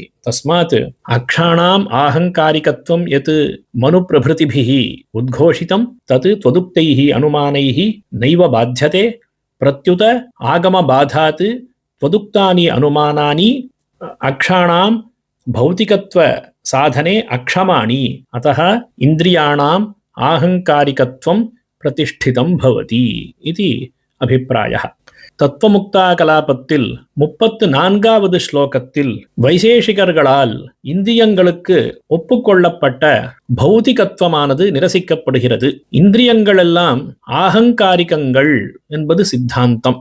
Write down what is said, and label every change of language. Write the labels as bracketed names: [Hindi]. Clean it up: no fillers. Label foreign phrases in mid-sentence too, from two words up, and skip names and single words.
[Sanskrit] तस्मात् अक्षाणाम् आहङ्कारिकत्वं यत् मनुप्रभृतिभिः उद्घोषितं तत् त्वदुक्तैः अनुमानैः नैव बाध्यते, प्रत्युत आगमबाधात् त्वदुक्तानि अनुमानानि अक्षाणां भौतिकत्व साधने अक्षमाणि। अतः इन्द्रियाणाम् आहङ्कारिकत्वं प्रतिष्ठितं भवति इति अभिप्रायः. [Tamil] தத்துவமுக்தா கலாபத்தில் 34வது ஸ்லோகத்தில் வைசேஷிகர்களால் இந்திரியங்களுக்கு ஒப்புக்கொள்ளப்பட்ட பௌதிகத்துவமானது நிரசிக்கப்படுகிறது. இந்திரியங்கள் எல்லாம் ஆகங்காரிகங்கள் என்பது சித்தாந்தம்.